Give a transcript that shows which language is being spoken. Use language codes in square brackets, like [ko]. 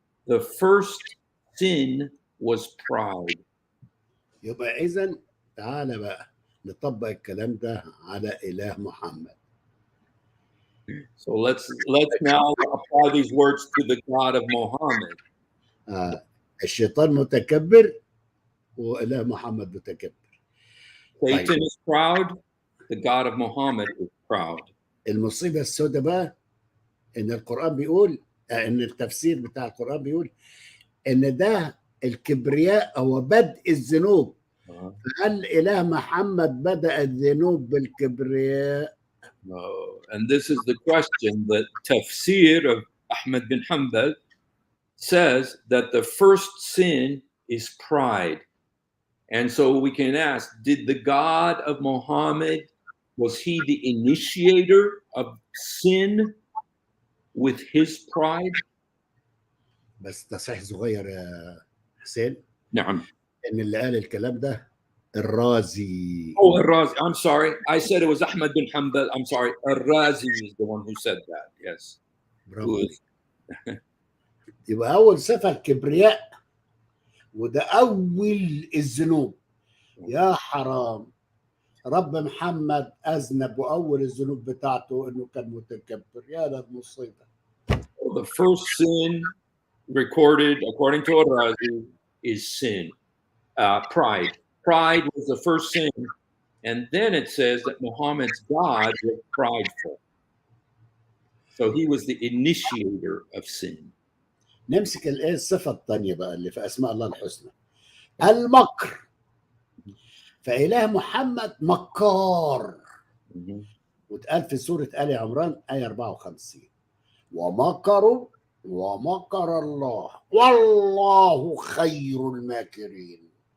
[en] The first sin was pride. [ar] يبقى إذن تعالى بقى نطبق الكلام ده على إله محمد. [en] So let's now apply these words to the God of Muhammad. [ar] الشيطان متكبر وإله محمد متكبر. [en] Satan is proud. The God of Muhammad is proud. [ar] المصيبة السوداء بقى إن القرآن بيقول إن التفسير بتاع القرآن بيقول إن ده الكبرياء هو بدء الذنوب. هل إله محمد بدأ الذنوب بالكبرياء؟ [en] No. And this is the question that Tafsir of Ahmad bin Hanbal says, that the first sin is pride. And so we can ask, did the God of Muhammad, was he the initiator of sin with his pride? [ar] بس تصحيح صغير يا حسين نعم. إن اللي قال الكلام ده الرازي. [en] Oh, Al-Razi. I'm sorry. I said it was Ahmad bin Hanbal. I'm sorry. Al-Razi is the one who said that. Yes. [ar] برافو عليك. يبقى أول صفة الكبرياء وده أول الذنوب. يا حرام رب محمد أذنب وأول الذنوب بتاعته إنه كان متكبر. يا للمصيبة. [en] The first sin recorded, according to Al-Razi, is sin, pride. Pride was the first sin. And then it says that Muhammad's God was prideful. So he was the initiator of sin. [ar] نمسك الايه الصفه الثانيه بقى اللي في اسماء الله الحسنى المكر. فاله محمد مكار. واتقال في سوره ال عمران ايه 54 ومكروا ومكر الله والله خير الماكرين.